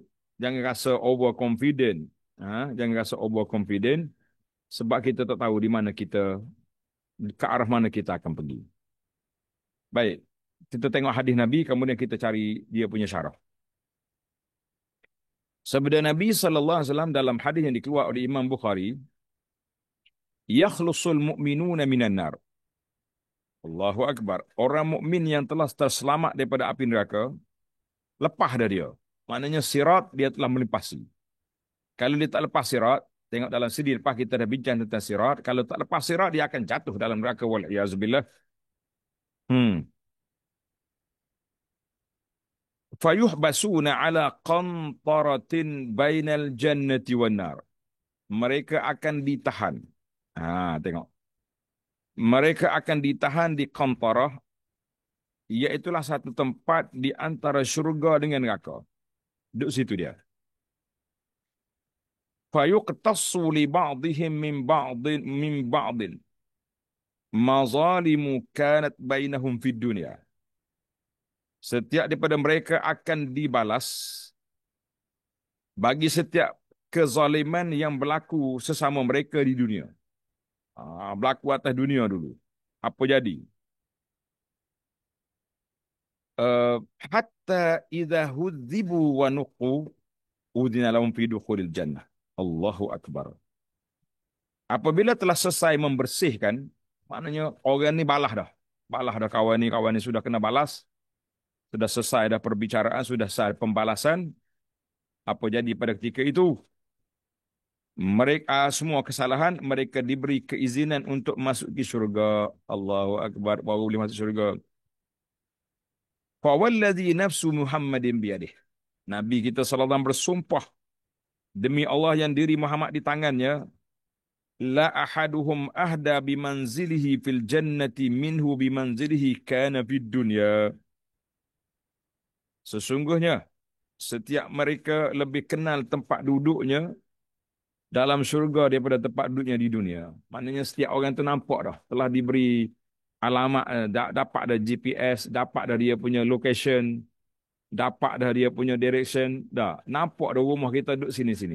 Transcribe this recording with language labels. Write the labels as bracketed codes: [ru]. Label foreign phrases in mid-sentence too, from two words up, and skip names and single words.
[ms] Jangan rasa overconfident. Jangan rasa overconfident sebab kita tak tahu di mana kita, ke arah mana kita akan pergi. Baik, kita tengok hadis Nabi, kemudian kita cari dia punya syarah. Sabda Nabi [ar] صلى الله عليه وسلم [ms] dalam hadis yang dikeluarkan oleh Imam Bukhari, [ar] يخلص المؤمنون من النار. الله أكبر. [ms] Orang mukmin yang telah terselamat daripada api neraka, lepas dah dia. Maknanya sirat dia telah melipasi. Kalau dia tak lepas sirat, tengok dalam sidi lepas kita dah bincang tentang sirat, kalau tak lepas sirat dia akan jatuh dalam neraka, [ar] والعياذ بالله. فيحبسون على قنطرة بين الجنة والنار. [ms] Mereka akan ditahan. Tengok. Mereka akan ditahan di qantarah, iaitulah satu tempat di antara syurga dengan neraka. Duduk situ dia. [ar] فيقتص لبعضهم من بعض مظالم كانت بينهم في الدنيا. [ms] Setiap daripada mereka akan dibalas bagi setiap kezaliman yang berlaku sesama mereka di dunia. Berlaku atas dunia dulu. Apa jadi? [ar] حتى إذا هذبوا ونقوا أذن لهم في دخول الجنة. الله أكبر. [ms] Apabila telah selesai membersihkan, maknanya orang ni balah dah. Balah dah kawan ni sudah kena balas, sudah selesai dah perbicaraan, sudah selesai pembalasan. Apa jadi pada ketika itu? Mereka semua kesalahan, mereka diberi keizinan untuk masuk ke syurga. [ar] الله أكبر, [ms] baru boleh masuk syurga. [ar] فوالذي نفس محمد بيده. [ms] Nabi kita [ar] صلى الله عليه وسلم [ms] bersumpah demi Allah yang diri Muhammad di tangannya, [ar] لأحدهم أهدى بمنزله في الجنة منه بمنزله كان في الدنيا. [ms] Sesungguhnya setiap mereka lebih kenal tempat duduknya dalam syurga daripada tempat duduknya di dunia. Maknanya setiap orang tu nampak dah telah diberi alamat, dapat dah GPS, dapat dah dia punya location, dapat dah dia punya direction, dah nampak dah rumah kita duduk sini-sini.